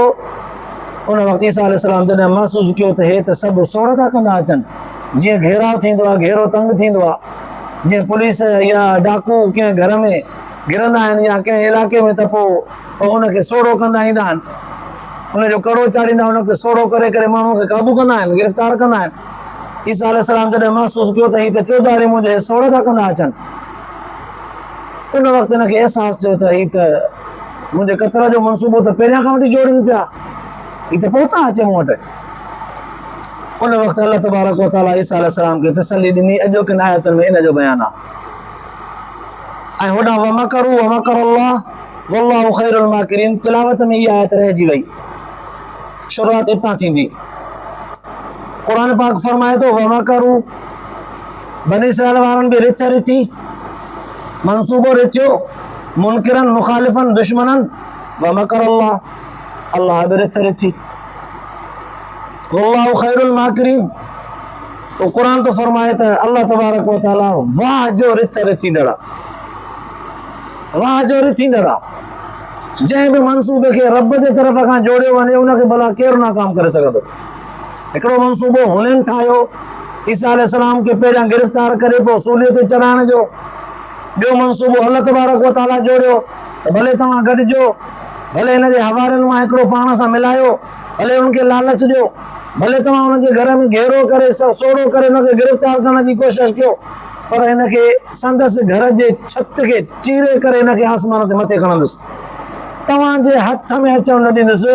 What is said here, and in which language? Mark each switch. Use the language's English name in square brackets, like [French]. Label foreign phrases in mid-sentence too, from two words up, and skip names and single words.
[Sindhi] उन वक़्तु ईसा अलैहिस्सलाम जॾहिं महसूसु कयो त हे त सभु सोड़ था कंदा अचनि, जीअं घेराव थींदो आहे, घेरो तंग थींदो आहे, जीअं पुलिस या डाकू कंहिं घर में घिरंदा आहिनि या कंहिं इलाइक़े में त पोइ उनखे सोड़ो कंदा ईंदा आहिनि, उनजो कड़ो चाढ़ींदा, उनखे सोड़ो करे करे माण्हूअ खे क़ाबू कंदा आहिनि, गिरफ़्तार कंदा आहिनि। ईसा अलैहिस्सलाम जॾहिं महसूसु कयो त हीअ त चौधारी मुंहिंजे सोड़ था कंदा अचनि, उन वक़्तु हिनखे अहसासु थियो त हीअ त मुंहिंजे क़तल जो मनसूबो त पहिरियां खां वठी जोड़नि पिया, हीअ त पहुता अचे मूं वटि। उन वक़्तु [Arabic] الله تبارك وتعالى [Sindhi] ईसा अलैहिस्सलाम खे तसल्ली ॾिनी। अॼो किन आयतुनि में इन जो बयानु आहे। ऐं होॾां [Arabic] ومكروا ومكر الله والله خير الماكرين, [Sindhi] तिलावत में इहा आयत रहिजी वई, शुरूआत हितां थींदी। क़ुरान पाक फरमाए थो वमकरू, बनी इस्राईल वारनि बि रिथ रिथी, मनसूबो रिथियो, मुनकिरन मुखालिफन दुश्मनन, वमकरल्लाह, अल्लाह बि रिथ रिथी, [Arabic] والله خير الماكرين. [Sindhi] तो कुरान तो फरमाए त [Arabic] الله تبارك وتعالى [Sindhi] वाह जो रिथ रिथींदड़, वाह जो रिथींदड़, जंहिं बि मनसूबे खे रब जे तरफ़ खां जोड़ियो वञे उनखे भला केरु नाकाम करे सघंदो। हिकिड़ो मनसूबो हुननि ठाहियो ईसा अलैहिस्सलाम खे पहिरियां गिरफ़्तार करे पोइ सूलीअ ते चढ़ाइण जो, ॿियो मनसूबो [Arabic] الله تبارك وتعالى [Sindhi] जोड़ियो त भले तव्हां गॾिजो, भले हिन जे हवारनि मां हिकिड़ो पाण सां मिलायो, भले उनखे लालच ॾियो, भले तव्हां हुनजे घर में घेरो करे सोड़ो करे हुनखे गिरफ़्तार करण जी कोशिशि कयो, पर हिनखे संदसि घर जे छत खे चीरे करे हिनखे आसमान ते मथे खणंदुसि, तव्हांजे हथ में अचणु न ॾींदुसि।